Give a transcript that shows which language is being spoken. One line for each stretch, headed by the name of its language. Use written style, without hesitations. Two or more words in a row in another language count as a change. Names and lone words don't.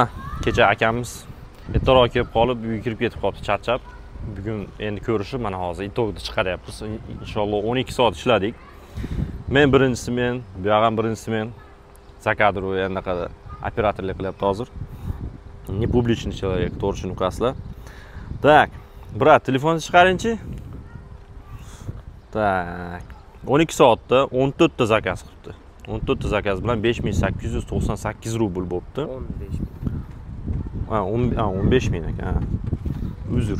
Uzbek: Kecha akamiz ertaroq kelib qolib, uyga kirib ketib qoldi, charchab. Bugun endi ko'rishib, mana hozir itog'ni chiqaryapmiz. Inshaalloh 12 soat ishladik. Men birinchisi men, bu ham birinchisi men. Zakadru anaqada operatorlik qilyapti hozir.
Russian: Не публичный человек,
Uzbek: to'g'risini uqasizlar. Так, brat, telefonni chiqaring-chi. Так, 12 soatda 14 ta zakaz qilibdi. 14 ta zakaz bilan 5898 rubl bo'libdi. 15 ming ekan. Uzr.